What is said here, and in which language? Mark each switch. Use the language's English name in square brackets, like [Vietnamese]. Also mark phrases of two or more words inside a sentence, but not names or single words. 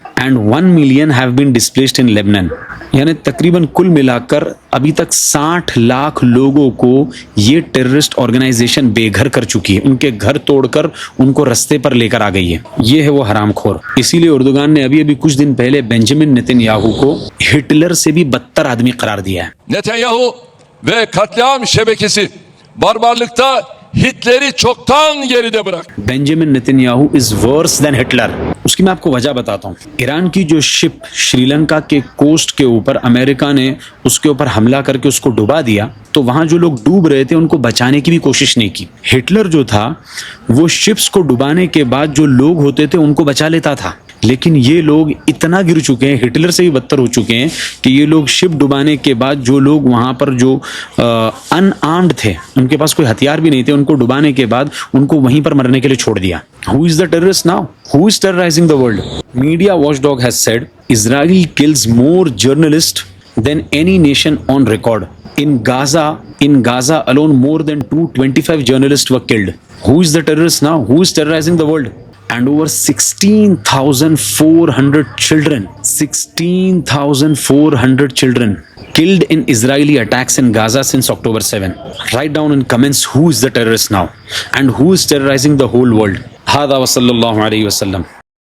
[English] And 1 million have been displaced in Lebanon. [Hindi] यानी तकरीबन कुल मिलाकर अभी तक 60 लाख लोगों को ये [English] terrorist organization [Hindi] बेघर कर चुकी है। उनके घर तोड़कर उनको रास्ते पर लेकर आ गई है। ये है वो हरामखोर। इसीलिए उर्दुगान ने अभी कुछ दिन पहले बेंजामिन नेतन्याहू को हिटलर से भी बदतर आदमी करार दिया है। [Turkish] Netanyahu ve katliam şebekesi barbarlıkta Hitler'i çoktan geride bırak. [Hindi] बेंजामिन नेतन्याहू [English] is worse than [Hindi] हिटलर। उसकी मैं आपको वजह बताता हूँ। ईरान की जो शिप श्रीलंका के कोस्ट के ऊपर अमेरिका ने उसके ऊपर हमला करके उसको डुबा दिया, तो वहां जो लोग डूब रहे थे उनको बचाने की भी कोशिश नहीं की। हिटलर जो था वो शिप्स को डुबाने के बाद जो लोग होते थे उनको बचा लेता था, लेकिन ये लोग इतना गिर चुके हैं, हिटलर से भी बदतर हो चुके हैं कि ये लोग शिप डुबाने के बाद जो लोग वहां पर जो अनआर्म्ड थे, उनके पास कोई हथियार भी नहीं थे, उनको डुबाने के बाद उनको वहीं पर मरने के लिए छोड़ दिया। [English] Who is the terrorist now? Who is terrorizing the world? Media watchdog has said Israel kills more journalists than any nation on record. In Gaza alone, more than 225 journalists were killed. Who is the terrorist now? Who is terrorizing the world? And over 16,400 children killed in Israeli attacks in Gaza since October 7. Write down in comments who is the terrorist now and who is terrorizing the whole world. [Arabic] هذا و صلى الله عليه و سلم.